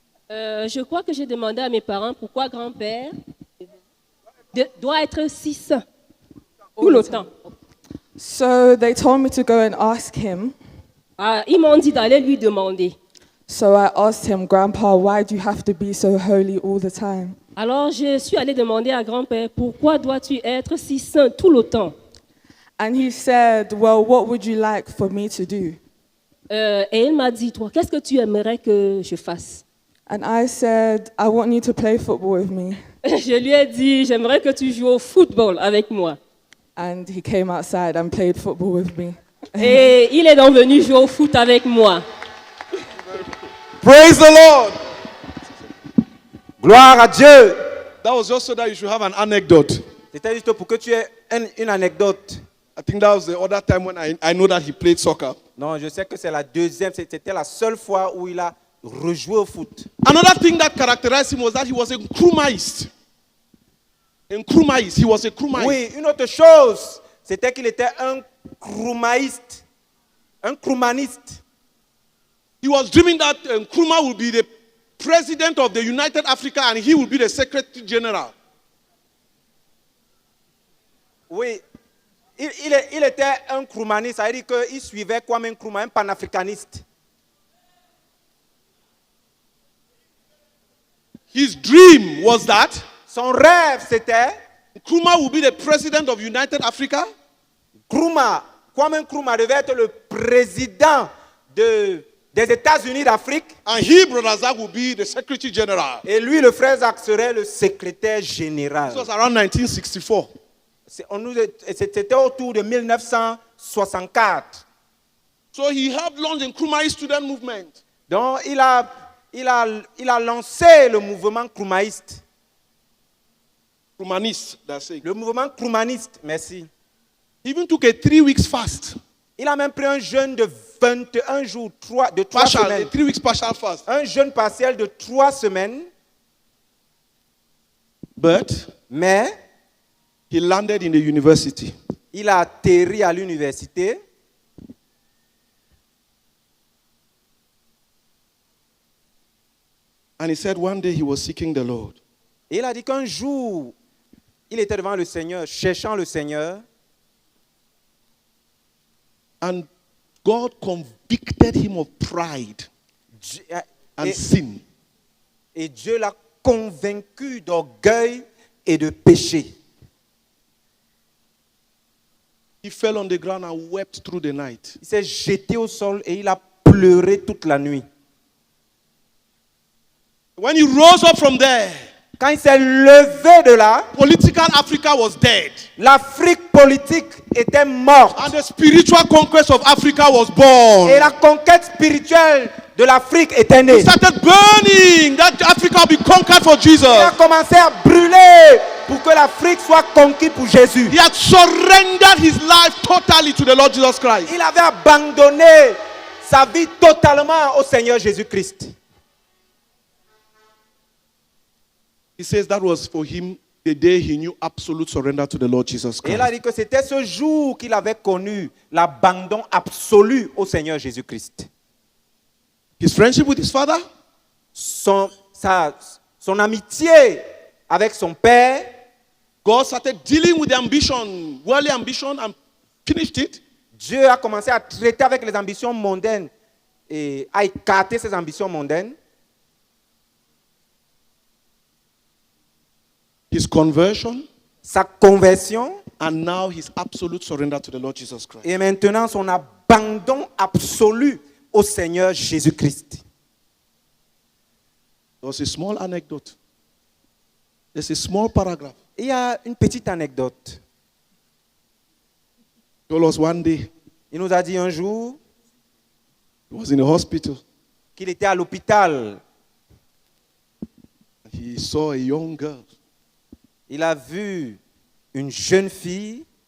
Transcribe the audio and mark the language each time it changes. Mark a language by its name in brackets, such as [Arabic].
[French] Je crois que j'ai demandé à mes parents pourquoi grand-père doit être si saint tout le temps. [English] So they told me to go and ask him. [French] Ils m'ont dit d'aller lui demander. [English] So I asked him, Grandpa, why do you have to be so holy all the time? [French] Alors je suis allée demander à grand-père pourquoi dois-tu être si saint tout le temps? [English] And he said, well, what would you like for me to do? [French] Et il m'a dit, toi, qu'est-ce que tu aimerais que je fasse? [English] And I said, I want you to play football with me. [French] Je lui ai dit, j'aimerais que tu joues au football avec moi. [English] And he came outside and played football with me. [French] Et il est donc venu jouer au foot avec moi. [English] Praise the Lord. [French] Gloire à Dieu. [English] That was just so that you should have an anecdote. [French] C'était juste pour que tu aies une anecdote. [English] I think that was the other time when I know that he played soccer. [French] Non, je sais que c'est la deuxième, c'était la seule fois où il a rejoué au foot. [English] Another thing that characterized him was that he was a Nkrumahist. He was a Nkrumahist. [French] Oui, une autre chose, c'était qu'il était un Nkrumahiste. Un Nkrumahiste. [English] He was dreaming that Nkrumah would be the president of the United Africa and he would be the secretary general. [French] Oui, il était un Nkrumahiste, ça veut dire qu'il suivait Kwame Nkrumah, un panafricaniste. [English] His dream was that [French] son rêve c'était [English] Nkrumah would be the president of United Africa. [French] Kwame Nkrumah devait être le président des États-Unis d'Afrique. [English] And he, Brother Zach, would be the secretary general. [French] Et lui, le frère Zach, serait le secrétaire général. [English] This was around 1964. [French] C'était autour de 1964. [English] So he helped launch the Nkrumahist student movement. [French] Donc il a lancé le mouvement Nkrumahiste. [English] Nkrumahist, that's it. [French] Le mouvement Nkrumahiste, merci. [English] He even took a 3 weeks fast. [French] Il a même pris un jeûne de 21 jours, de 3 semaines. [English] A 3 weeks partial fast. [French] Un jeûne partiel de 3 semaines. Mais [English] he landed in the university. [French] Il a atterri à l'université. [English] And he said one day he was seeking the Lord. [French] Et il a dit qu'un jour, il était devant le Seigneur, cherchant le Seigneur. [English] And God convicted him of pride and sin. [French] Et Dieu l'a convaincu d'orgueil et de péché. [English] He fell on the ground and wept through the night. [French] Il s'est jeté au sol et il a pleuré toute la nuit. [English] When he rose up from there, [French] quand il s'est levé de là, [English] political Africa was dead. [French] L'Afrique politique était morte. [English] And the spiritual conquest of Africa was born. [French] Et la conquête spirituelle de l'Afrique était née. [English] He started burning that Africa will be conquered for Jesus. [French] Il a commencé à brûler pour que l'Afrique soit conquise pour Jésus. [English] He had surrendered his life totally to the Lord Jesus Christ. [French] Il avait abandonné sa vie totalement au Seigneur Jésus-Christ. [English] He says that was for him the day he knew absolute surrender to the Lord Jesus Christ. [French] Et il a dit que c'était ce jour qu'il avait connu l'abandon absolu au Seigneur Jésus-Christ. [English] His friendship with his father, [French] son amitié avec son père, [English] God started dealing with the ambition, worldly ambition, and finished it. [French] Dieu a commencé à traiter avec les ambitions mondaines et à écarter ses ambitions mondaines. [English] His conversion, [French] sa conversion, [English] and now his absolute surrender to the Lord Jesus Christ. [French] Et maintenant son abandon absolu au Seigneur Jésus-Christ. [English] There was a small anecdote. There's a small paragraph. [French] Il y a une petite anecdote. [English] It was one day. [French] Il nous a dit un jour [English] He was in the hospital. [French] qu'il était à l'hôpital. [English] He saw a young girl. [French] Il a vu une jeune fille.